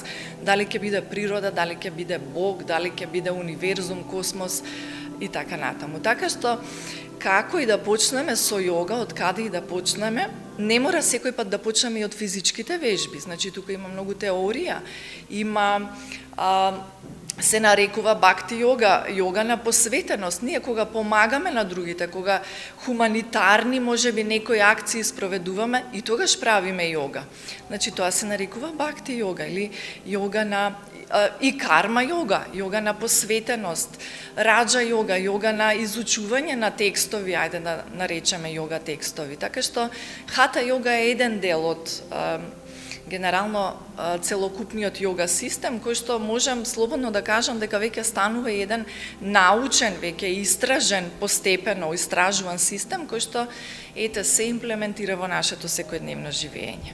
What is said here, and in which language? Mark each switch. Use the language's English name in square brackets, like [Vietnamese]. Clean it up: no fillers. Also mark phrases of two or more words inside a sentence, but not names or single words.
[Macedonian] Дали ќе биде природа, дали ќе биде Бог, дали ќе биде универзум, космос и така натаму. Така што како и да почнеме со јога, од каде и да почнеме, не мора секој пат да почнеме и од физичките вежби. Значи, тука има многу теорија, има се нарекува бхакти йога, йога на посветеност. Ние кога помагаме на другите, кога хуманитарни можеби некои акции спроведуваме, и тогаш правиме йога. Значи тоа се нарекува бхакти йога или йога на и карма йога, йога на посветеност, раджа йога, йога на изучување на текстови, ајде да наречеме йога текстови. Така што хата йога е еден дел од генерално целокупниот йога систем, кој што можам слободно да кажам дека веќе станува еден научен, веќе истражен, постепено истражуван систем, кој што се имплементира во нашето секојдневно живење.